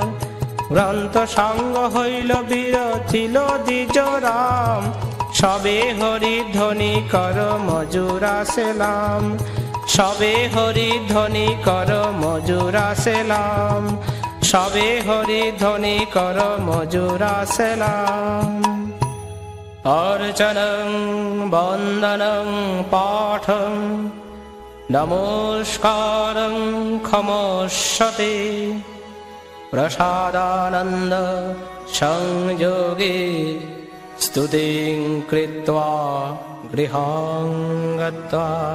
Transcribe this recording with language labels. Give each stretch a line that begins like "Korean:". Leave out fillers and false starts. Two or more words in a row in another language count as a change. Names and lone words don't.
Bangla: গ্রন্থ সাঙ্গ হইল বীর ছিল দ্বিজ রাম, সবে হরি ধ্বনি কর মজুরা সেলাম। সবে হরি ধ্বনি কর মজুরা সেলাম, সবে হরি ধ্বনি কর মজুরা সেলাম।
Sanskrit: अर्चनं वन्दनं पाठं नमस्कारं क्षमस्यते प्रसादानन्द संयोगे स्तुतिं कृत्वा गृहं गत्वा